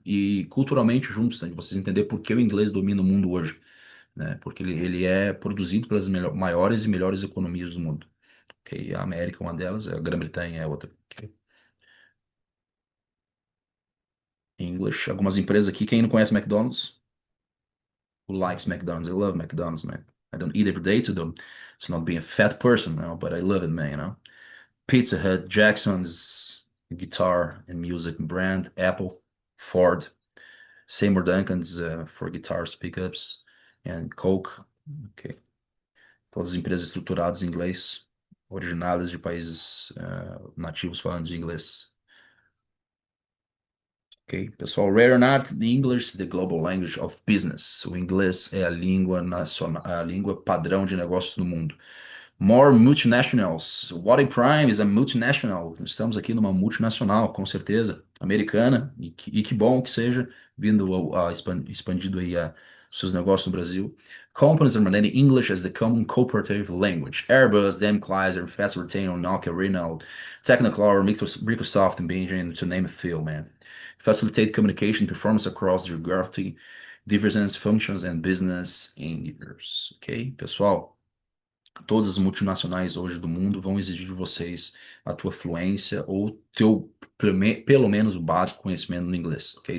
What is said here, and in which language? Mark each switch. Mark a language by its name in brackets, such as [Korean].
[Portuguese] E culturalmente juntos, né? De vocês entenderem por que o inglês domina o mundo hoje, né? Porque ele é produzido pelas maiores e melhores economias do mundo. Ok, a América é uma delas, a Grã-Bretanha é outra. Ok. English, algumas empresas aqui, quem não conhece McDonald's? [English] Who likes McDonald's? I love McDonald's, man. I don't eat every day to not being a fat person, but I love it, man, Pizza Hut, Jackson's guitar and music brand, Apple, Ford, Seymour Duncan's for guitars, pickups, and Coke. Ok. [Portuguese] Todas as empresas estruturadas em inglês, originadas de países nativos falando de inglês. [English] Ok, pessoal, rare or not, the English is the global language of business. [Portuguese] O inglês é a língua nacional, a língua padrão de negócios no mundo. [English] More multinationals. What Prime is a multinational. [Portuguese] Estamos aqui numa multinacional, com certeza, americana, e que bom que seja, vindo expandido aí seus negócios no Brasil. [English] Companies are mandating English as the common cooperative language. Airbus, DM Chrysler, Fast Retail, Nokia, Renault, Technicolor, Microsoft, and Beijing, to name a few, man. Facilitate communication performance across geography, different functions and business endeavors. [Portuguese] Ok, pessoal? Todas as multinacionais hoje do mundo vão exigir de vocês a tua fluência ou teu, pelo menos o básico conhecimento no inglês, ok?